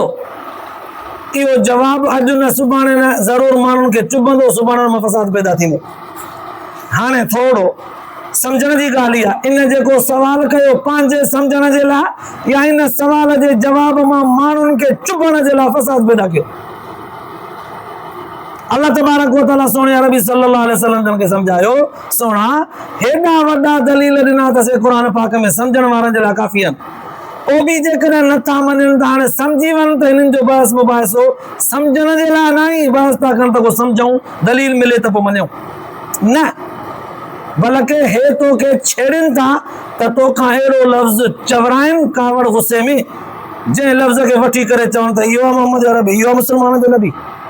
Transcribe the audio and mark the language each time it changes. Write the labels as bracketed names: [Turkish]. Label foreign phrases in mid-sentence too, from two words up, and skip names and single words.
[Sindhi] इहो जवाबु अॼु न सुभाणे न ज़रूरु माण्हुनि खे चुभंदो, सुभाणे मां फ़साद पैदा थींदो। हाणे थोरो सम्झण जी ॻाल्हि आहे, इन जेको सवाल कयो पंहिंजे सम्झण जे लाइ या इन सवाल जे जवाब मां माण्हुनि खे चुभण जे लाइ फ़साद पैदा कयो। [Arabic] الله تبارك وتعالى [Sindhi] सोने अरबी [Arabic] صلى الله عليه وسلم [Sindhi] जन खे सम्झायो, सोना हेॾा वॾा दलील ॾिना अथसीं क़ुर पाक में, सम्झण वारनि जे लाइ काफ़ी आहिनि। पोइ बि जेकॾहिं नथा मञनि त हाणे सम्झी वञनि त हिननि जो बहस मुबाहिसो सम्झण जे लाइ न ई बहस था कनि त को सम्झूं, दलील मिले त पोइ मञूं न, बल्कि हे तोखे छेड़नि था त तोखां अहिड़ो लफ़्ज़ चवराइनि कावड़ गुस्से में, जंहिं लफ़्ज़ खे वठी करे चवनि त इहो मोहम्मद अरबी, इहो मुस्लमान जो नबी।